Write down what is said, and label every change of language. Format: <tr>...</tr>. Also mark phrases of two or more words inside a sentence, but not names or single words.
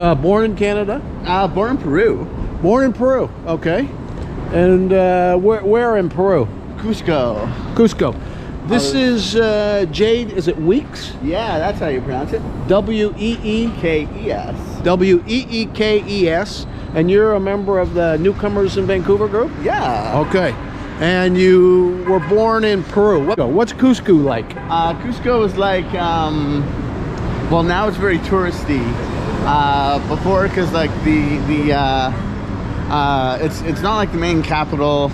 <en>Born in Canada? Born in Peru. Born in Peru, okay. And where in Peru? Cusco. Cusco. This is Jade, is it Weeks? Yeah, that's how you pronounce it. W-E-E-K-E-S. K-E-S. W-E-E-K-E-S. And you're a member of the Newcomers in Vancouver group? Yeah. Okay. And you were born in Peru. What's Cusco like? Cusco is like, well, now it's very touristy. Before, because like it's not like the main capital.</en>